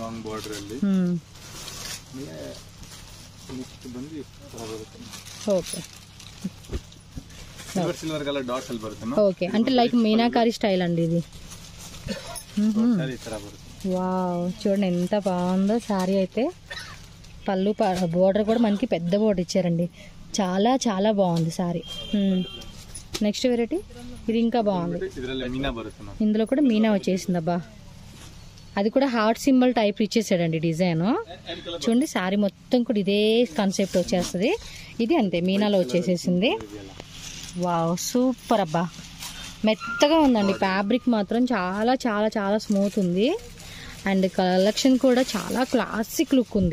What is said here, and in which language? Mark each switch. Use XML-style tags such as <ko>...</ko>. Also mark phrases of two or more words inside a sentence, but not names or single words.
<en>okay okay</en> <te>అంటే</te> <en>like meenakari style</en> <te>అండి ఇది. వావ్ చూడండి ఎంత బాగుందో సారీ అయితే. పళ్ళు బోర్డర్ కూడా మనకి పెద్ద బోర్డర్ ఇచ్చారండి. చాలా చాలా బాగుంది సారీ.</te> <en>next variety</en> <te>ఇది ఇంకా బాగుంది.</te> <kn>ಇದರಲ್ಲಿ ಮೀನಾ ಬರುತ್ತೆ ಮ್ಯಾಮ್.</kn> <te>ఇందులో కూడా మీనా వచ్చేసింది అబ్బా. అది కూడా</te> <en>heart symbol type</en> <te>ఇచ్చేసాడండి డిజైన్. చూడండి సారీ మొత్తం కూడా ఇదే కాన్సెప్ట్ వచ్చేస్తుంది. ఇది అంతే మీనాలో వచ్చేసేసింది.</te> <en>wow super</en> <te>అబ్బా, మెత్తగా ఉందండి. ఫ్యాబ్రిక్ మాత్రం చాలా చాలా చాలా స్మూత్ ఉంది.</te> <en>and collection</en> <te>కూడా చాలా</te> <en>classic look</en> <te>ఉంది.</te>